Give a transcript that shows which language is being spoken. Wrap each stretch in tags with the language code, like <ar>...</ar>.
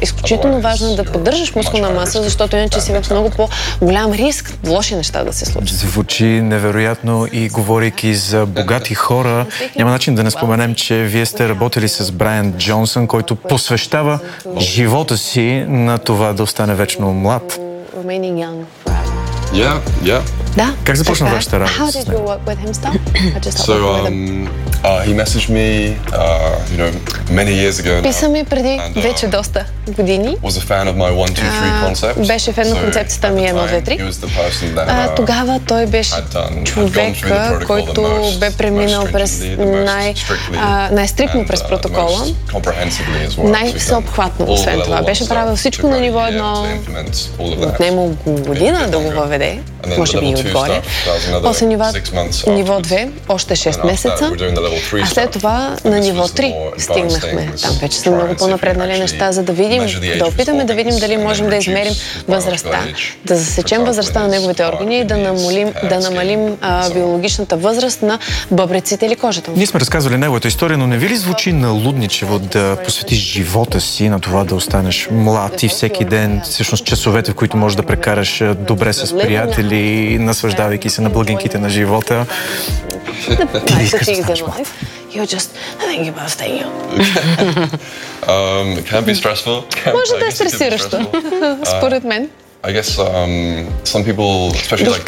<bg>Изключително важно да поддържаш мускулна маса, защото иначе си в много по-голям риск лоши неща да се случат. Звучи невероятно и говорейки за богати хора, няма начин да не споменем, че вие сте работили с Брайан Джонсън, който посвещава живота си на това да остане вечно млад.</bg> <en>Yeah.</en> <bg>Да. Как започна вашата работа?</bg> <en>How did you work with him, Stan? So, he messaged me, you know, many years ago.</en> <bg>Писа ми преди вече доста години.</bg> <en>Was a fan of my 1-2-3 concept.</en> <bg>Беше фен на концепцията ми 1-2-3.</bg> <en>He was the person that.</en> <bg>Тогава той беше човека, който бе преминал през най-стриктно през протокола. Най-всеобхватно, освен това, беше правил всичко на ниво едно. Отнема година да го въведе. Може би и отгоре. После ниво 2, още 6 месеца. А след това на ниво 3 стигнахме. Там вече са много по-напреднали неща, за да видим, да опитаме да видим дали можем да измерим възрастта, да засечем възрастта на неговите органи и да намалим биологичната възраст на бъбреците или кожата. Ние сме разказвали неговата история, но не ви ли звучи налудничево да посветиш живота си на това да останеш млад и всеки ден, всъщност часовете, в които можеш да прекараш добре с приятели, наслаждавайки се на благинките на живота. Ти ли искаш да станеш млад?</bg> <en>You're just thinking about staying young. It can be stressful.</en> <bg>Може да е стресиращо, според мен.</bg> <en>I guess some people, especially like</en>